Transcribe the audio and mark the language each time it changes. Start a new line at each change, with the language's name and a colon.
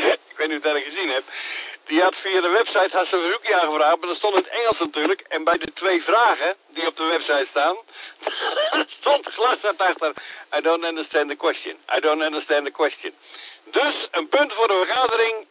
Dutch: Ik weet niet of je dat gezien hebt. Die had via de website haar zijn verzoekje aangevraagd, maar dat stond in het Engels natuurlijk. En bij de twee vragen die op de website staan, stond glas daarachter.
English: I don't understand the question. I don't understand the question.
Dutch: Dus, een punt voor de vergadering.